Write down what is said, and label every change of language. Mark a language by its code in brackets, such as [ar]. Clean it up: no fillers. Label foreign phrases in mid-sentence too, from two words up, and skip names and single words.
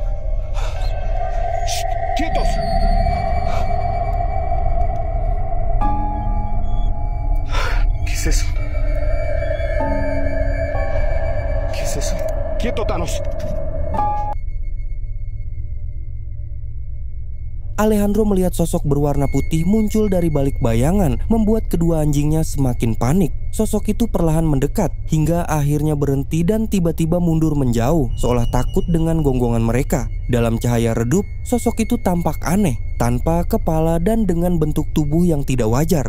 [es] Shh. ¡Quietos! ¿Qué es eso? ¿Qué es eso? ¡Quieto, Thanos! [id] Alejandro melihat sosok berwarna putih muncul dari balik bayangan, membuat kedua anjingnya semakin panik. Sosok itu perlahan mendekat hingga akhirnya berhenti dan tiba-tiba mundur menjauh, seolah takut dengan gonggongan mereka. Dalam cahaya redup, sosok itu tampak aneh, tanpa kepala dan dengan bentuk tubuh yang tidak wajar.